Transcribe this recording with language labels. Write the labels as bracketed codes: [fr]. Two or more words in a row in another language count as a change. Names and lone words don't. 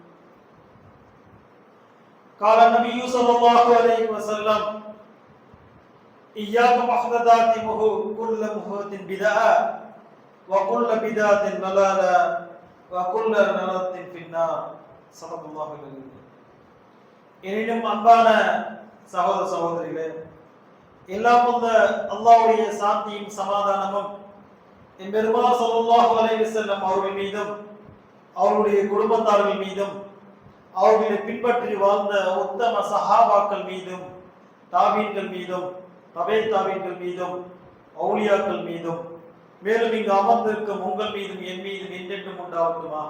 [ar] قال النبي صلى الله عليه وسلم: إياك محدثات كل محدث بدعة وكل بدعة ضلالة وكل ضلالة في النار. صدق الله العظيم. [ta] எனினும் அன்பான சகோதர சகோதரிகளே, எல்லாம் வல்ல அல்லாஹ்வுடைய சாந்தியும் சமாதானமும் என் பெருமானார் [ar] صلى الله عليه وسلم [ta] அவர்கள் மீதும் அவருடைய குடும்பத்தார்கள் மீதும் அவர்களை பின்பற்றி வாழ்ந்த உத்தம சஹாபாக்கள் மீதும் தாபீன்கள் மீதும் தபே-தாபீன்கள் மீதும் அவுலியாக்கள் மீதும் மேலும் இங்கு அமர்ந்திருக்கும் உங்கள் மீதும் என் மீதும் என்றென்றும் உண்டாவட்டுமாக.